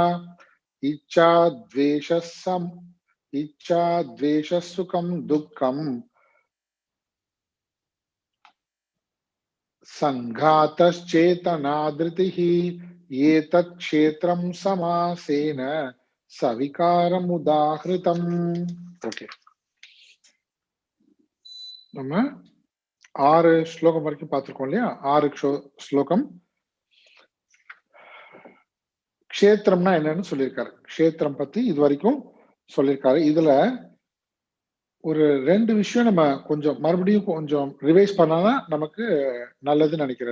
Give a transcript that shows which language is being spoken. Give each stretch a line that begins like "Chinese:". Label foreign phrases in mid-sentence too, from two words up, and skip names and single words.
Sanskrit: इच्छा सुखं दुःखं संघातश्चेतना धृतिः एतत् क्षेत्रं समासेन सविकारमुदाहृतम्.
Tamil: ओके, நம்ம 6 ஸ்லோகம் வரைக்கும் பார்த்திருக்கோம் இல்லையா? 6 ஸ்லோகம் க்ஷேத்திரம்னா என்னன்னு சொல்லியிருக்காரு. க்ஷேத்திரம் பத்தி இது வரைக்கும் சொல்லியிருக்காரு. இதுல ஒரு 2 விஷயம் நம்ம கொஞ்சம் மறுபடியும் கொஞ்சம் ரிவைஸ் பண்ணாதான் நமக்கு நல்லதுன்னு நினைக்கிறேன்.